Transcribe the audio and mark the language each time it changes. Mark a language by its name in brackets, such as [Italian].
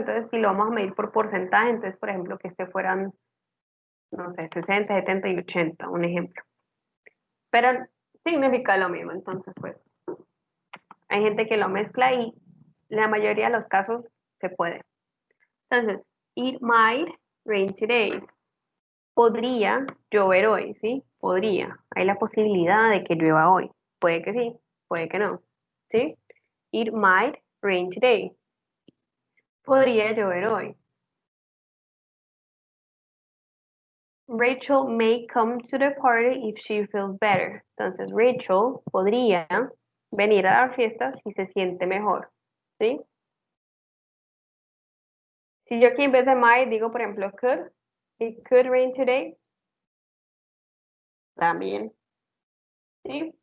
[Spanish] Entonces, si lo vamos a medir por porcentaje, entonces, por ejemplo, que este fueran, no sé, 60, 70 y 80, un ejemplo. Pero significa lo mismo. Entonces, pues, hay gente que lo mezcla y la mayoría de los casos se puede. [English] Entonces, it might rain today. [Spanish] Podría llover hoy, ¿sí? Podría. Hay la posibilidad de que llueva hoy. Puede que sí, puede que no, ¿sí? [English] It might rain today. [Spanish] Podría llover hoy. [English] Rachel may come to the party if she feels better. [Spanish] Entonces, Rachel podría venir a la fiesta si se siente mejor, ¿sí? Si yo aquí en vez de might digo, por ejemplo, could, [English] it could rain today, [Spanish] también, ¿sí?